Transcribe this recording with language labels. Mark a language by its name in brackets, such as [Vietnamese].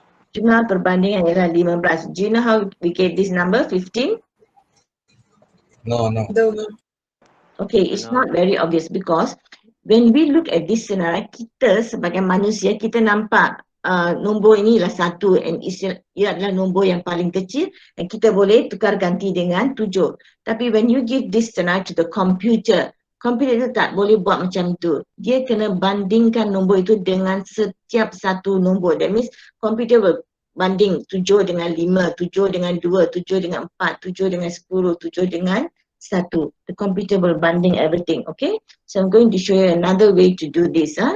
[Malay] Jumlah perbandingan ialah 15. [English] Do you know how we get this number, 15? No. Okay, it's not very obvious because when we look at this scenario, [Malay] kita sebagai manusia, kita nampak nombor ini ialah 1 and ia adalah nombor yang paling kecil dan kita boleh tukar ganti dengan 7. Tapi [English] when you give this scenario to the computer [Malay] itu tak boleh buat macam tu. Dia kena bandingkan nombor itu dengan setiap satu nombor. [English] That means computer will [Malay] banding 7 dengan 5, 7 dengan 2, 7 dengan 4, 7 dengan 10, 7 dengan 1. [English] The computer will banding everything. Okay. So I'm going to show you another way to do this.